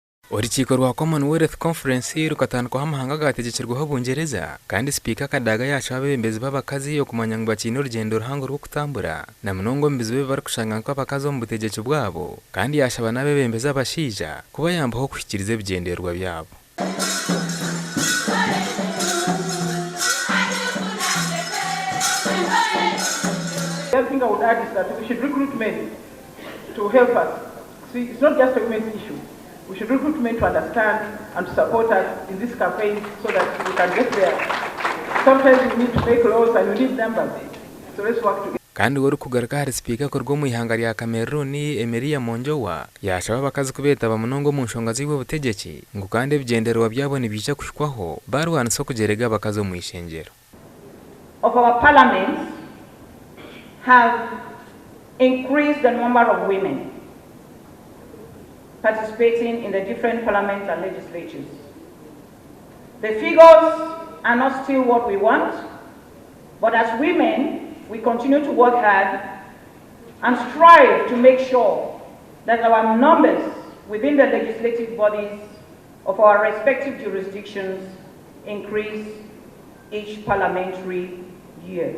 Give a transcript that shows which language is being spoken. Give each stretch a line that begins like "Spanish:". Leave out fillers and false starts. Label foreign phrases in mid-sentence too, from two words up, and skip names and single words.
Nyankole: Orukiiko rwa Commonwealth Conference rukatandikwaho amahanga gategekerwaho Bungereza kandi speaker kadaga yacu abeebembezi b'abakazi okumanya ngu bakiine orugendo ruhango rw'okutambura na munonga omubizi be barikushanga nko abakazi omu butegeki bwabo kandi yashaba n'abeebembezi abashaija kubayambaho kuhikiriza ebigyendererwa byabo.
English: The other thing I would add is that we should recruit men to help us. See, it's not just a women's issue. We should recruit men to understand and to support us in this campaign so that we can get there. Sometimes we need to make laws and we need numbers. So let's work together.
Nyankole: Kandi wari kugaruka hari speaker korwo mu ihanga rya Cameroon Emery Monjowa yashaba abakazi kubetaba munongo mu nshonga z'ibwo butegeki ngo kandi ebigyendererwa byabo nibica kushikwaho barwanise kugerega abakazi mu ishengero.
English: Of our parliaments have increased the number of women participating in the different parliaments and legislatures. The figures are not still what we want, but as women, we continue to work hard and strive to make sure that our numbers within the legislative bodies of our respective jurisdictions increase each parliamentary year.